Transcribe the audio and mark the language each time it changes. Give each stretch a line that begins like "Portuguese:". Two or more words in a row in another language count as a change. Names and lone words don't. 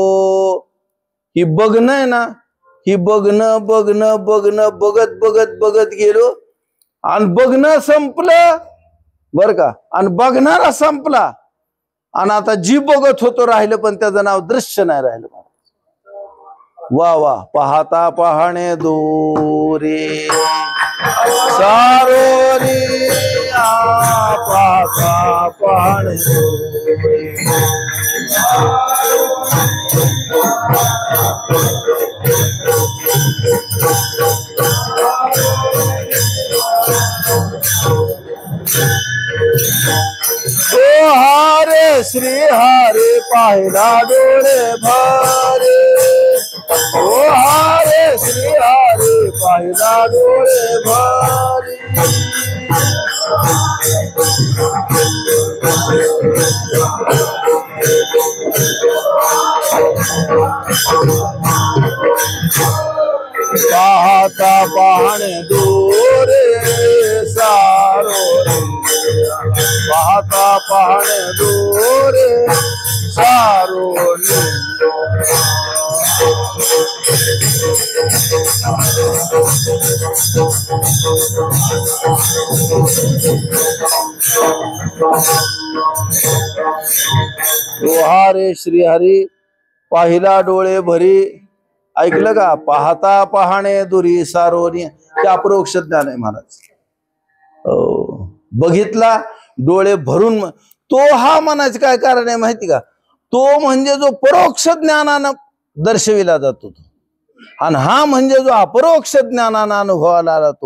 Marathi: ही बघणं आहे ना, ही बघणं बघणं बघणं बघत बघत बघत गेलो आणि बघणं संपलं बर का, आणि बघणारा संपला आणि आता जी बघत होतो राहिलं पण त्याचं नाव दृश्य नाही राहिलं. वा वा पाहता पाहणे दूरे सारोरी पाहता पाहणे दूरे ओ हरे श्री हरे पाहिला डोळे भरे, ओ हरे श्री हरे पाहिला डोळे भरे. पाहता पाहणे दूरे सारो पाहता पाहणे दूरे सारो हरे श्री हरी पाहिला डोळे भरी. ऐकलं का? पाहता पाहणे दुरी सारोनी, ते अपरोक्ष ज्ञान आहे महाराज. बघितला डोळे भरून, तो हा म्हणायचं काय कारण आहे माहिती का? तो म्हणजे जो परोक्ष ज्ञानानं दर्शविला जातो तो, आणि हा म्हणजे जो अपरोक्ष ज्ञानानं अनुभवाला जातो.